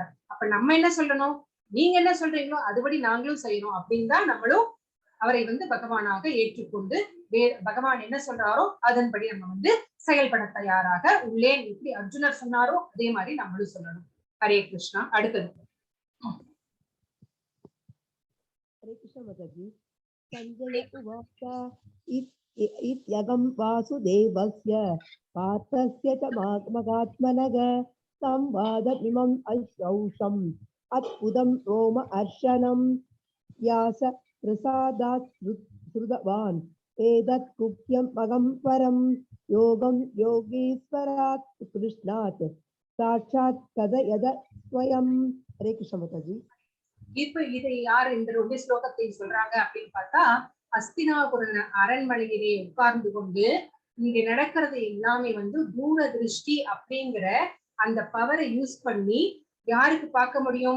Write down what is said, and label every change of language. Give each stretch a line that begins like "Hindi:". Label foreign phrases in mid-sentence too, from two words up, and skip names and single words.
Tamil: அப்ப நம்ம என்ன சொல்லணும்? நீங்க என்ன சொல்றீங்களோ அதுபடி நாங்களும் செய்யணும் அப்படின்னு தான் நம்மளும் அவரை பகவானாக ஏற்றுக்கொண்டு பகவான் என்ன சொல்றாரோ அதன்படி நம்ம செயல்பட தயாராக உள்ளேன். எப்படி அர்ஜுனர் சொன்னாரோ அதே மாதிரி நம்மளும் சொல்லணும். ஹரே கிருஷ்ணா. அடுத்தது.
Hindi: हरे कृष्ण माताजी।
Sanskrit: संजय उवाच इत्यगं वासुदेवस्य पार्थस्य च महात्मनः संवादमिमम् अश्रौषम् अद्भुतं रोमहर्षणं व्यास प्रसादात् श्रुतवान् एतत् गुह्यं मगं परं योगं योगीश्वरात् कृष्णात् साक्षात् कथयद स्वयं।
Hindi: हरे कृष्ण माताजी।
Tamil: இப்ப இதை யார் இந்த 2 ஸ்லோகத்தை சொல்றாங்க அப்படின்னு பார்த்தா, அஸ்தினாபுர அரண்மனையிலே உட்கார்ந்து கொண்டு இங்க நடக்கிறது எல்லாமே வந்து தூரதிருஷ்டி அப்படிங்கிற அந்த
English: power use
Tamil: பண்ணி யாருக்கு பார்க்க முடியும்?